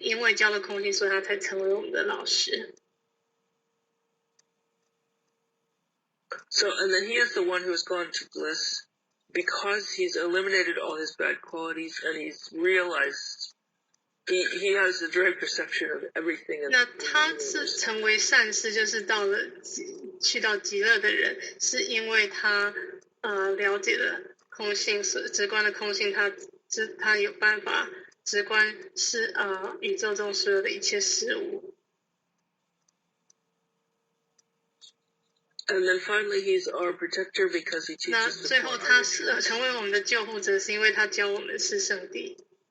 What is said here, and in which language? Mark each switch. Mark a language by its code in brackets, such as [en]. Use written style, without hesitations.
[zh] 因为教了空性，所以他才成为我们的老师。 [en] So, and then he is the one who has gone to bliss because he's eliminated all his bad qualities and he's realized he has a direct perception of everything. [zh] 那他是成为善士，就是去到极乐的人，是因为他了解了空性，直观的空性，他有办法直观是宇宙中所有的一切事物。 [en] And then finally, he's our protector because he teaches. [zh] 那最后他是成为我们的救护者，是因为他教我们是圣地。